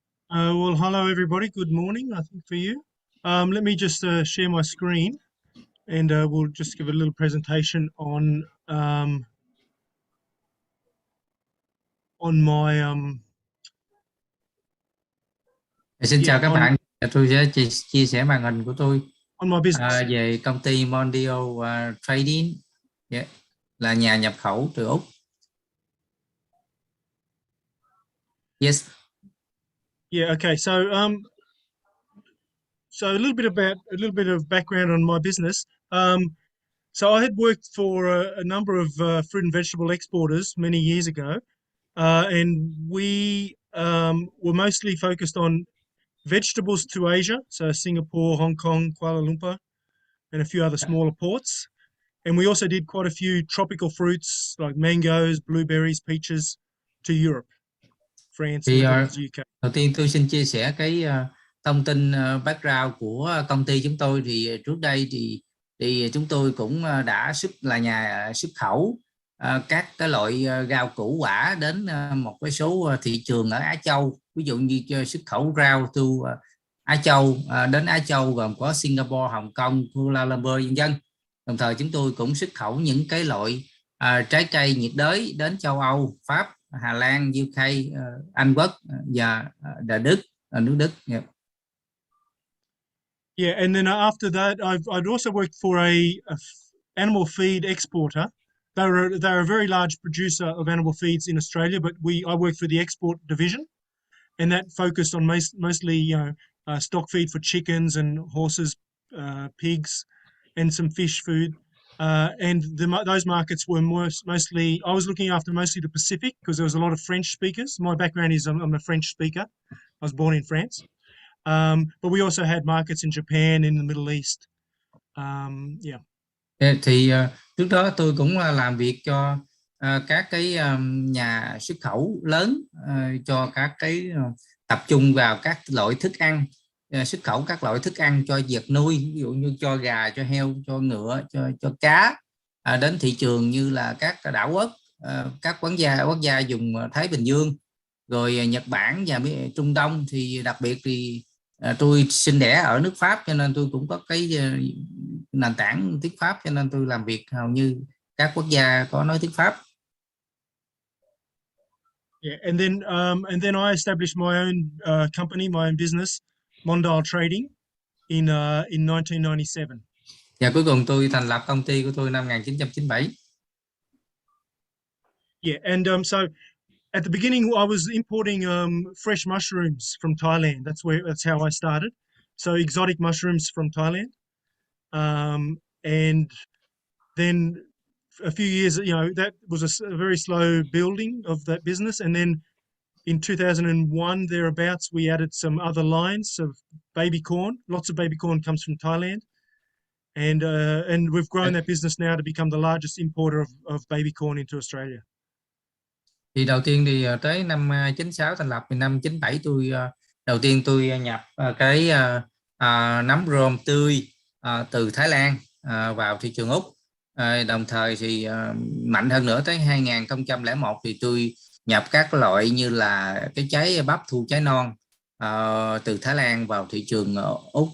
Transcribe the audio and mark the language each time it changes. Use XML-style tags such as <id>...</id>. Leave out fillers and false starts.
<en>Well, hello everybody. Good morning, I think, for you. Let me just share my screen, and we'll just give a little presentation on my</en> <vi>Xin chào các bạn. Tôi sẽ chia sẻ màn hình của tôi</vi> <en>on my business.</en> <vi>về công ty Mondial Trading, là nhà nhập khẩu từ Úc.</vi> <en>Yes. Yeah. Okay. So a little bit of background on my business. So I had worked for a number of fruit and vegetable exporters many years ago, and we were mostly focused on vegetables to Asia, so Singapore, Hong Kong, Kuala Lumpur, and a few other smaller ports. And we also did quite a few tropical fruits like mangoes, blueberries, peaches to Europe, France, Netherlands, UK.</en> <vi>Đầu tiên tôi xin chia sẻ cái thông tin background của công ty chúng tôi. Thì trước đây thì chúng tôi cũng đã là nhà xuất khẩu các cái loại rau củ quả đến một cái số thị trường ở Á Châu. Ví dụ như xuất khẩu rau từ Á Châu đến Á Châu gồm có Singapore, Hồng Kông, Kuala Lumpur, vân vân. Đồng thời chúng tôi cũng xuất khẩu những cái loại trái cây nhiệt đới đến châu Âu, Pháp, Hà Lan, UK, Anh Quốc và Đức, nước Đức.</vi> <en>Yeah, and then after that, I'd also worked for a animal feed exporter. They're a very large producer of animal feeds in Australia, but I worked for the export division, and that focused on mostly stock feed for chickens and horses, pigs, and some fish food. And those markets were mostly, I was looking after mostly the Pacific because there was a lot of French speakers. My background is I'm a French speaker. I was born in France. But we also had markets in Japan, in the Middle East. Yeah.</en> <vi>Thì trước đó tôi cũng làm việc cho các cái nhà xuất khẩu lớn, cho các cái tập trung vào các loại thức ăn, xuất khẩu các loại thức ăn cho vật nuôi, ví dụ như cho gà, cho heo, cho ngựa, cho cá, đến thị trường như là các đảo quốc, các quốc gia vùng Thái Bình Dương, rồi Nhật Bản và Trung Đông. Thì đặc biệt thì tôi sinh đẻ ở nước Pháp, cho nên tôi cũng có cái nền tảng tiếng Pháp, cho nên tôi làm việc hầu như các quốc gia có nói tiếng Pháp.</vi> <en>Yeah, and then I established my own company, my own business, Mondial Trading, in 1997.</en> <vi>Và cuối cùng tôi thành lập công ty của tôi năm 1997.</vi> <en>Yeah, and so at the beginning, I was importing fresh mushrooms from Thailand. That's how I started. So exotic mushrooms from Thailand, and then a few years, that was a very slow building of that business, and then in 2001 thereabouts, we added some other lines of baby corn. Lots of baby corn comes from Thailand, and we've grown that business now to become the largest importer of baby corn into Australia.</en> <vi>Thì đầu tiên thì tới năm 96 thành lập, thì năm 97 tôi đầu tiên tôi nhập cái nấm rơm tươi từ Thái Lan vào thị trường Úc. Đồng thời thì mạnh hơn nữa tới 2001 thì tôi nhập các loại như là cái trái bắp thu trái non từ Thái Lan vào thị trường Úc.</vi>